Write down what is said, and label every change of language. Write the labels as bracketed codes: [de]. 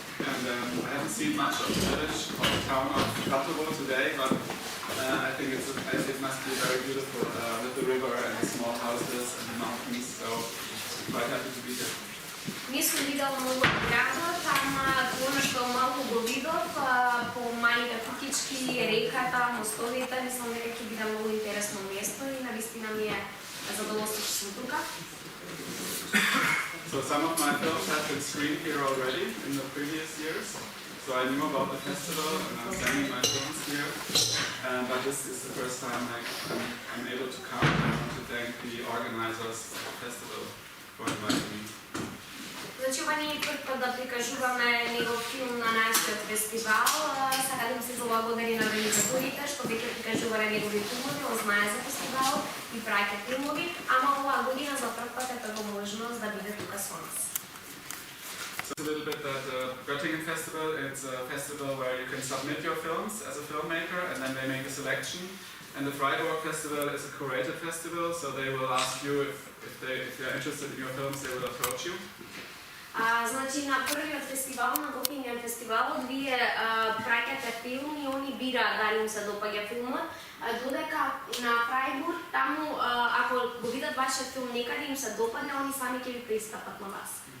[en] And I haven't seen much of the village of the town of Kratovo today, but I think it must be very beautiful with the river and the small houses and the mountains, so I'm quite happy to be here. [mk] Не сум видела многу од градот, ама она што малку го видов по малите кутички, реката, мостовите, мислам дека ќе биде многу интересно место и навистина ми е задоволство што сум тука. [en] So some of my films have been screened here already in the previous years. So I knew about the festival and I'm sending my films here. But this is the first time I'm able to come, and I want to thank the organizers of the festival for inviting me. [mk] Значи, ова не е прв пат да прикажуваме негов филм на нашиот фестивал. Сакам се заблагодари на организаторите што веќе прикажувале негови филмови, знае за фестивал и праќа филмови, ама оваа година за прв пат е тоа можност да биде тука со нас. [en] So a little bit that the Göttingen Festival, it's a festival where you can submit your films as a filmmaker and then they make a selection. And the Freiburg Festival is a curated festival, so they will ask you if they're interested in your films, they will approach you. [mk] Значи, на првиот фестивал, на Göttingen фестивалот, вие праќате филм и они бира дали им се допаѓа филмот, додека на Фрајбург Таму, ако го видат вашиот филм некаде им се допадне, они сами ќе ви пристапат на вас.